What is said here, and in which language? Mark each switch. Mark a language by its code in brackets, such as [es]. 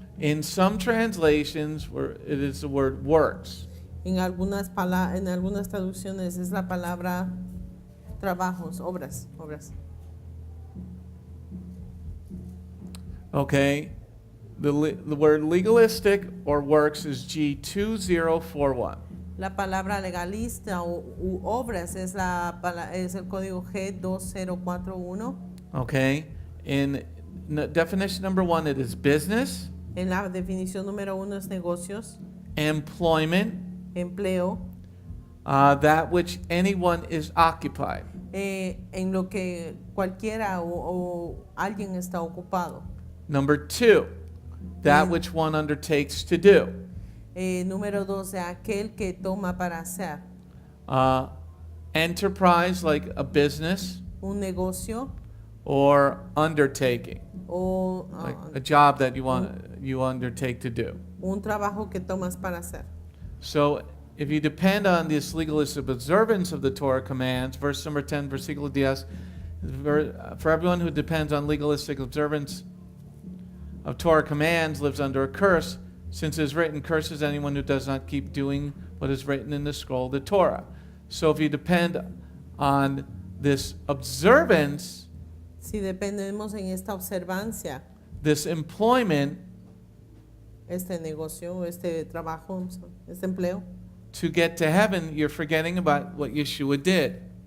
[en] In some translations, it is the word works. [es] En algunas traducciones es la palabra trabajos, obras. [en] Okay, the word legalistic or works is G2041. [es] La palabra legalista u obras es el código G2041. [en] Okay, in definition number 1, it is business, [es] En la definición número 1 es negocios, [en] employment, [es] empleo, [en] that which anyone is occupied. [es] en lo que cualquiera o alguien está ocupado. [en] Number 2, that which one undertakes to do. [es] Número 2, aquel que toma para hacer. [en] Enterprise, like a business, [es] Un negocio [en] or undertaking, [es] o [en] like a job that you undertake to do. [es] un trabajo que tomas para hacer. [en] So if you depend on this legalistic observance of the Torah commands, verse number 10, [es] versículo 10, [en] for everyone who depends on legalistic observance of Torah commands lives under a curse, since it is written, cursed is anyone who does not keep doing what is written in the scroll of the Torah. So if you depend on this observance, [es] Si dependemos en esta observancia, [en] this employment, [es] este negocio, este trabajo, este empleo, [en] to get to heaven, you're forgetting about what Yeshua did.